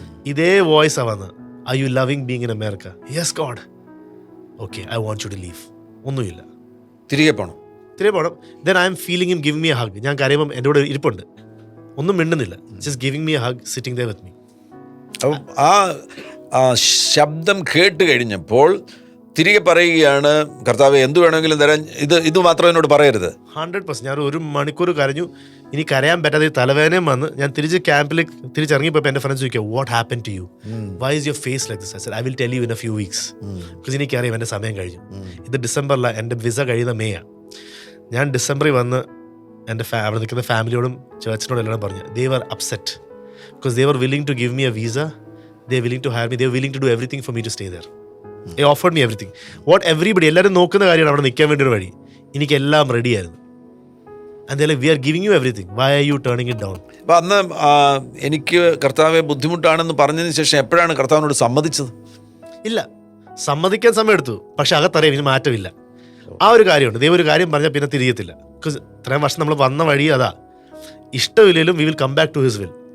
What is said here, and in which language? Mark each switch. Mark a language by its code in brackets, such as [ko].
[ml] ഇതേ വോയിസാണ് വന്നത്. [en] Are you loving being in America? Yes, God. Okay, I want you to leave. [ml] ഒന്നുമില്ല, തിരികെ പോകണം. [en] Then I am feeling him giving me a hug. [ml] ഞാൻ കരയുമ്പം എൻ്റെ കൂടെ ഇരിപ്പുണ്ട്, ഒന്നും മിണ്ടുന്നില്ല, [en] just giving me a hug, sitting there with me. [ml] അപ്പം ആ ശബ്ദം കേട്ട് കഴിഞ്ഞപ്പോൾ തിരികെ പറയുകയാണ്, കർത്താവേ എന്ത് വേണമെങ്കിലും തരാൻ, ഇത് മാത്രം എന്നോട് പറയരുത്. 100%. ഞാൻ 1 മണിക്കൂർ കരഞ്ഞു. ഇനി കരയാൻ പറ്റാതെ തലവേദനയും വന്ന് ഞാൻ തിരിച്ചിറങ്ങിയപ്പോൾ എൻ്റെ ഫ്രണ്ട്സ് ചോദിക്കുക, [en] What happen to you, why is your face like this? I said, I will tell you in a few weeks. [ml] Because എനിക്കറിയാം എൻ്റെ സമയം കഴിഞ്ഞു. ഇത് ഡിസംബറിലാണ്, എൻ്റെ വിസ കഴിയുന്ന മേയാണ്. ഞാൻ ഡിസംബറിൽ വന്ന് എൻ്റെ അവിടെ നിൽക്കുന്ന ഫാമിലിയോടും ചേർച്ചിനോടും എല്ലാം പറഞ്ഞു, [en] they were upset because they were willing to give me a visa, they were willing to hire me, they were willing to do everything for me to stay there. They offered me everything. What everybody, [ml] എല്ലാവരും നോക്കുന്ന കാര്യമാണ് അവിടെ നിൽക്കാൻ വേണ്ടി ഒരു വഴി. എനിക്കെല്ലാം റെഡിയായിരുന്നു. [en] And they're like, we are giving you everything, why are you turning it down? [ml] അപ്പം അന്ന് എനിക്ക് കർത്താവെ ബുദ്ധിമുട്ടാണെന്ന് പറഞ്ഞതിന് ശേഷം എപ്പോഴാണ് കർത്താവിനോട് സമ്മതിച്ചത്? ഇല്ല, സമ്മതിക്കാൻ സമയം എടുത്തു, പക്ഷെ അകത്തറിയാം ഇതിന് മാറ്റമില്ല. ആ ഒരു കാര്യമുണ്ട്, ദൈവം ഒരു കാര്യം പറഞ്ഞാൽ പിന്നെ തിരിയത്തില്ല. ബിക്കോസ് ഇത്രയും വർഷം നമ്മൾ വന്ന വഴി അതാ. ഇഷ്ടമില്ലെങ്കിലും [en] We will come back to his will.